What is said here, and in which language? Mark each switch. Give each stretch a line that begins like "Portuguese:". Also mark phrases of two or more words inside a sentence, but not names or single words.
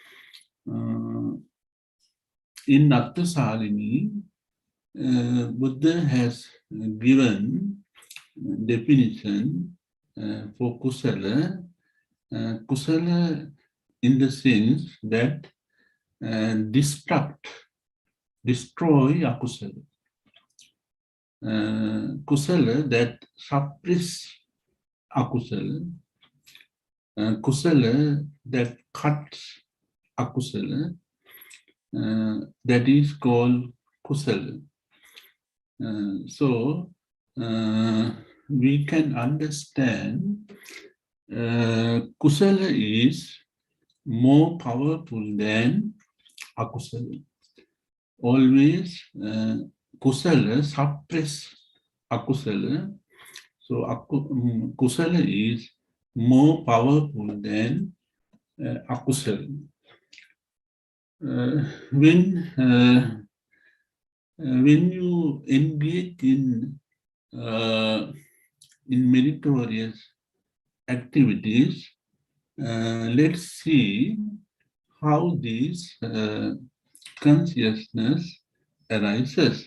English: In Nathasalini, Buddha has given definition for kusala. Kusala in the sense that destroy akusala. Kusala that suppress akusala. Kusala that cuts akusala. That is called kusala. So we can understand kusala is more powerful than akusala. Always kusala suppress akusala. So kusala is more powerful than akusala. When you engage in meritorious activities, let's see how this consciousness arises.